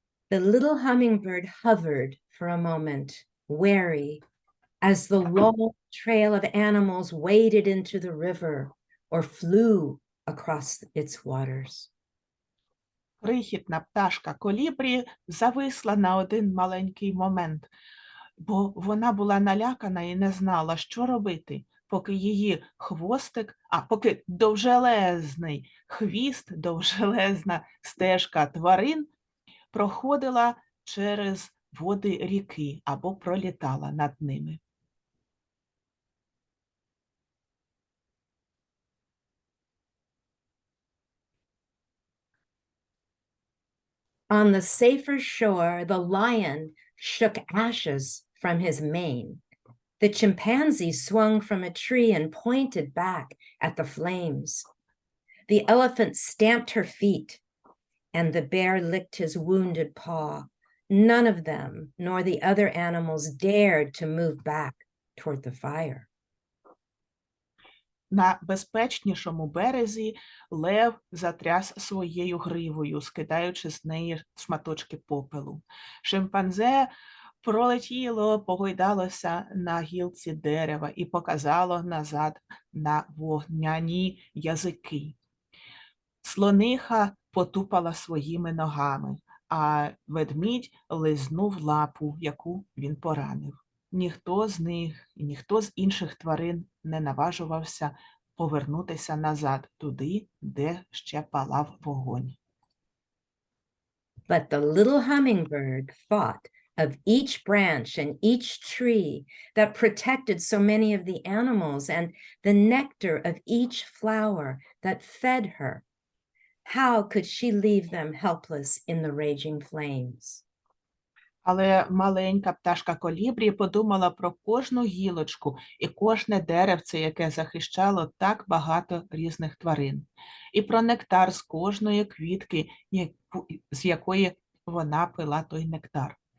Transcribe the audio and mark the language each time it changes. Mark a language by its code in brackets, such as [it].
[en] The little hummingbird hovered for a moment, wary, as the long trail of animals waded into the river or flew across its waters. [uk] Крихітна пташка колібрі зависла на один маленький момент, бо вона була налякана і не знала, що робити. поки її хвостик, поки довжелезний хвіст, довжелезна стежка тварин проходила через води ріки або пролітала над ними. [en] On the safer shore, the lion shook ashes from his mane. The chimpanzee swung from a tree and pointed back at the flames. The elephant stamped her feet, and the bear licked his wounded paw. None of them, nor the other animals, dared to move back toward the fire. [uk] На безпечнішому березі лев затряс своєю гривою, скидаючи з неї шматочки попелу. Шимпанзе пролетіло, погойдалося на гілці дерева і показало назад на вогняні язики. Слониха потупала своїми ногами, а ведмідь лизнув лапу, яку він поранив. Ніхто з них, ніхто з інших тварин не наважувався повернутися назад, туди, де ще палав вогонь. [en] But the little hummingbird thought of each branch and each tree that protected so many of the animals and the nectar of each flower that fed her. How could she leave them helpless in the raging flames? [uk] Але маленька пташка колібрі подумала про кожну гілочку і кожне деревце, яке захищало так багато різних тварин, і про нектар з кожної квітки, з якої вона пила той нектар.